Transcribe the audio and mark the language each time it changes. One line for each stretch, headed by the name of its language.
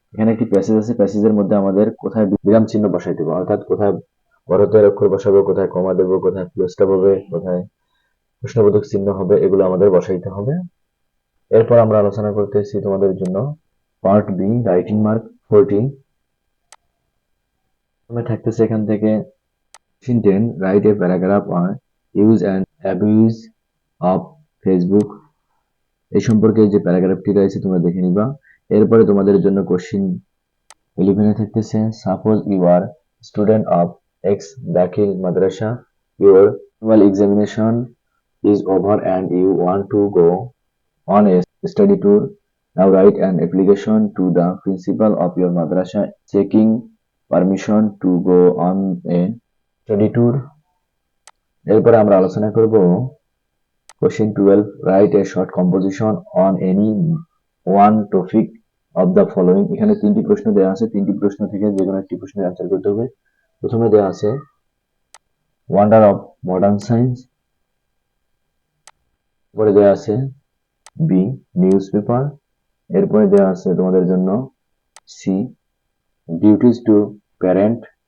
Bangla: এখানে একটি প্যাসেজ আছে, প্যাসেজের মধ্যে আমাদের কোথায় বিরাম চিহ্ন বসাই দেবো, অর্থাৎ কোথায় বড়হাতের অক্ষর বসাবো, কোথায় কমা দেবো, কোথায় ফুল স্টপ হবে, কোথায় প্রশ্নবোধক চিহ্ন হবে, এগুলো আমাদের বসাইতে হবে। এরপর আমরা আলোচনা করতেছি তোমাদের জন্য পার্ট বি, রাইটিং মার্ক 14। থাকতেছে এখান থেকে 10.
English: Write a paragraph on use and abuse of Facebook.
Bangla: এই সম্পর্কে যে প্যারাগ্রাফটি রয়েছে তোমরা দেখে নিবা। এরপরে তোমাদের জন্য কোশ্চিন 11 থাকতেছে
English: Suppose you are student of X Dakhil Madrasa, your annual examination is over and you want to go on a study tour. Now write an application to the principal of your madrasa seeking permission to go on a study tour.
Bangla: এরপরে আমরা আলোচনা করব Question 12.
English: Write a short composition on any one topic of the following.
Bangla: এখানে তিনটি প্রশ্ন দেওয়া আছে, তিনটি প্রশ্ন থেকে যে কোনো একটি প্রশ্নের অ্যান্সার করতে হবে। প্রথমে দেওয়া আছে ওয়ান্ডার অফ মডার্ন সায়েন্স, পরে দেওয়া আছে বি নিউজ পেপার, এরপরে দেওয়া আছে তোমাদের জন্য সি ডিউটিজ টু প্যারেন্ট।